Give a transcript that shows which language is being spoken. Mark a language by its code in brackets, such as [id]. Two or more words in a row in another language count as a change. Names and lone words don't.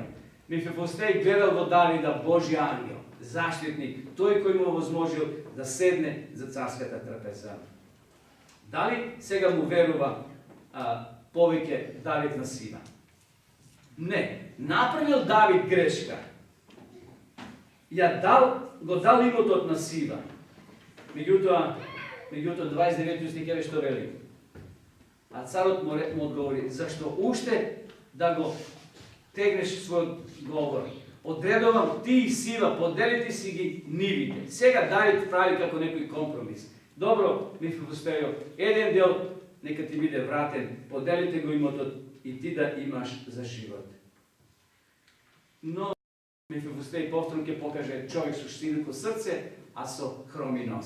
[mk] Мефибостеј гледал во Давида Божи ангел, заштитник, тој кој му возможил да седне за царската трапеза. Дали сега му верува повеќе Давид на Сива? Не, направил Давид грешка. Го дал имотот на Сива. Меѓутоа, Međutim, 29. stih je što veli. A carot mu odgovori, zašto ušte da go tegneš svoj govor? Od redova ti i sila, podeliti si gi nivite. Сега Давид прави како некој компромис. Добро, Мефибостејо, еден дел нека ти биде вратен, поделите го имотот и ти да имаш за живот. Но Мефибостеј повторно ќе покаже човек со широко срце, а со хроми нозе.